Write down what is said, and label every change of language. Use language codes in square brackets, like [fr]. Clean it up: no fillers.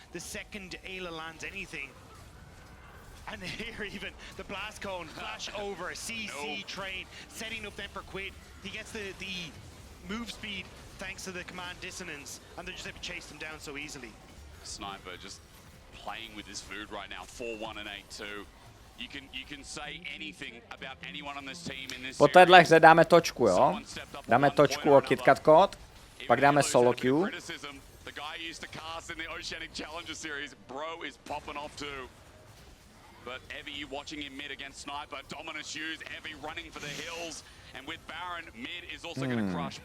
[en] The second Ayla lands anything. And here even, the blast cone, flash over, CC train, setting up them for Quid. He gets the move speed thanks to the command dissonance, and they're just able to chase them down so easily. Sniper just playing with his food right now, 4-1 and 8-2. You can say anything about anyone on this team in this [cs] po téhle hře dáme točku, jo? Dáme točku o KitKat kód, pak dáme solo queue. [en] The guy used to cast in the Oceanic Challenger series, bro is popping off too. But Evie, you watching him mid against Sniper, dominant use, Evie running for the hills, and with Baron, mid is also going to crush.